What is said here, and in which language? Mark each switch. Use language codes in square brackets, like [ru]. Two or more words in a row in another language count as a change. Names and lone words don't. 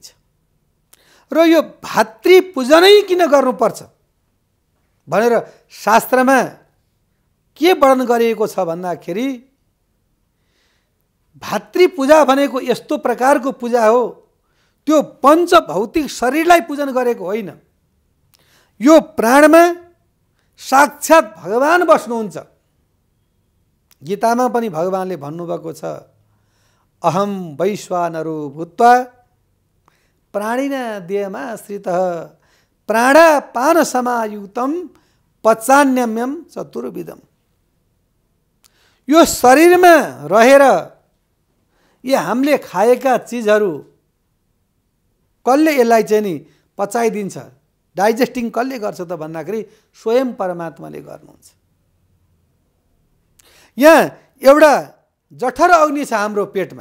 [ne] र यो भातृपूजनै किन गर्नुपर्छ भनेर शास्त्रमा के वर्णन गरिएको छ भन्दाखेरि भातृपूजा भनेको यस्तो प्रकारको पूजा हो त्यो पञ्चभौतिक शरीरलाई पूजन गरेको होइन। यो प्राणमा साक्षात् भगवान बस्नुहुन्छ। गीतामा पनि भगवानले भन्नुभएको छ [sa] अहम वैश्वानरो भूत्वा प्राणिना देहमाश्रितः प्राणापान समायुक्तम पचान्यम्यम चतुर्विधम। [ne] यो शरीरमा रहेर ये हामीले खाएका चिजहरू कसले यसलाई चाहिँ नि पचाइदिन्छ, डाइजेस्टिङ कसले गर्छ त भन्दाखेरि स्वयं परमात्माले गर्नुहुन्छ। यहाँ एउटा जठर अग्नि छ हाम्रो पेटमा।